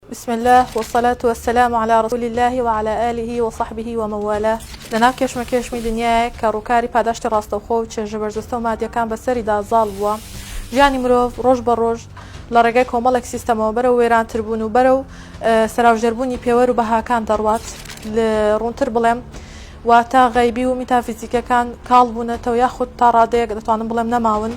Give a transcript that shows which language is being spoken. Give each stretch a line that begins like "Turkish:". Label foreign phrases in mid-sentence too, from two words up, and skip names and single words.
Arabic: بسم الله والصلاة والسلام على رسول الله وعلى آله وصحبه وموالاه.
Central Kurdish: لنا کێشمەکێشمی دنیای کاڕووکاری پاداشتی ڕاستەوخۆ و چێژە بەرجەستە و مادیەکان بەسەریدا زاڵ بووە. ژیانی مرۆڤ ڕۆژ بە ڕۆژ لە ڕێگەی کۆمەڵێک سیستەمەوە بەرەو وێرانتربوون و بەرەو سەراوژێربوونی پێوەر و بەهاکان دەڕوات. لە ڕوونتر بڵێم واتە غەیبی و میتافیزیکەکان کاڵ بوونەتەوە یاخود تا ڕادەیەک دەتوانم بڵێم نەماون.